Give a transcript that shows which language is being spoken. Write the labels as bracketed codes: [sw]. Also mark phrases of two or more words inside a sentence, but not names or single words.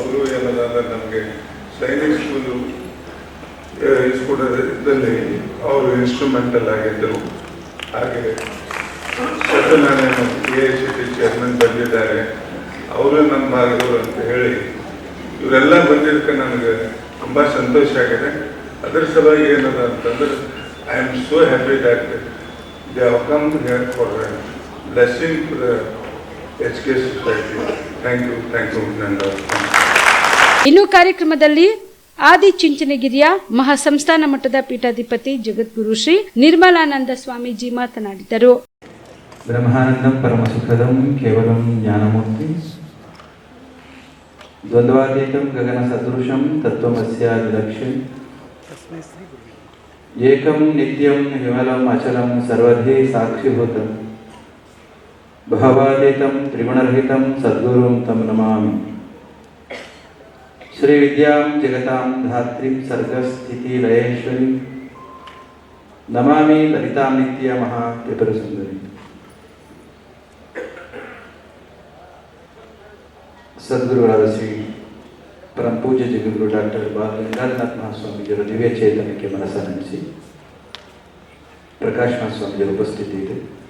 [kn] ಅವರು ಏನದ ನಮಗೆ ಸೈನಿಕ್ ಸ್ಕೂಲು ಇಸ್ಕೊಡೋದ್ರಲ್ಲಿ ಅವರು ಇನ್ಸ್ಟ್ರೂಮೆಂಟಲ್ ಆಗಿದ್ದರು. ಹಾಗೆ ಸತ್ಯನಾರಾಯಣ AICT ಚೇರ್ಮನ್ ಬಂದಿದ್ದಾರೆ, ಅವರು ನಮ್ಮ ಭಾಗದವರು ಅಂತ ಹೇಳಿ ಇವರೆಲ್ಲ ಬಂದಿದ್ದಕ್ಕೆ ನನಗೆ ತುಂಬ ಸಂತೋಷ ಆಗಿದೆ. ಅದರ ಸಲುವಾಗಿ ಏನದ ಅಂತಂದ್ರೆ [en] I am so happy that they have come here for blessing to the HK society. thank you ನಂದ. [kn] ಇನ್ನು ಕಾರ್ಯಕ್ರಮದಲ್ಲಿ ಆದಿಚುಂಚನಗಿರಿಯ ಮಹಾಸಂಸ್ಥಾನ ಮಠದ ಪೀಠಾಧಿಪತಿ ಜಗದ್ಗುರು ಶ್ರೀ ನಿರ್ಮಲಾನಂದ ಸ್ವಾಮೀಜಿ ಮಾತನಾಡಿದರು. [sa] ಬ್ರಹ್ಮಾನಂದಂ ಪರಮಸುಖದಂ ಕೇವಲಂ ಜ್ಞಾನಮೂರ್ತಿ ದ್ವಂದ್ವಾತೀತಂ ಗಗನ ಸದೃಶಂ ತತ್ವಮಸ್ಯಾದಿಲಕ್ಷ್ಯಂ ಏಕಂ ನಿತ್ಯಂ ವಿಮಲಂ ಅಚಲಂ ಸರ್ವಧಿ ಸಾಕ್ಷಿಭೂತಂ ಭಾವಾತೀತಂ ತ್ರಿಗುಣರಹಿತಂ ಸದ್ಗುರುಂ ತಂ ನಮಾಮಿ. ಶ್ರೀ ವಿದ್ಯಾಂ ಜಗತಾಂ ಧಾತ್ರಿಂ ಸರ್ಗಸ್ಥಿತಿ ಲಯೇಶ್ವರಿ ನಮಾಮಿ ಲಲಿತಾಂ ನಿತ್ಯ ಮಹಾ ತ್ರಿಪುರ ಸುಂದರಿ. [kn] ಸದ್ಗುರುಗಳಾದ ಶ್ರೀ ಪರಮ ಪೂಜ್ಯ ಜಗದ್ಗುರು ಡಾಕ್ಟರ್ ಬಾಲಗಂಗಾಧರನಾಥ ಮಹಾಸ್ವಾಮೀಜಿಯವರ ದಿವ್ಯ ಚೇತನಕ್ಕೆ ಮನಸ್ಸನ್ನಿಸಿ ಪ್ರಕಾಶ್ ಮಹಾಸ್ವಾಮೀಜಿಯವರ ಉಪಸ್ಥಿತಿ ಇದೆ.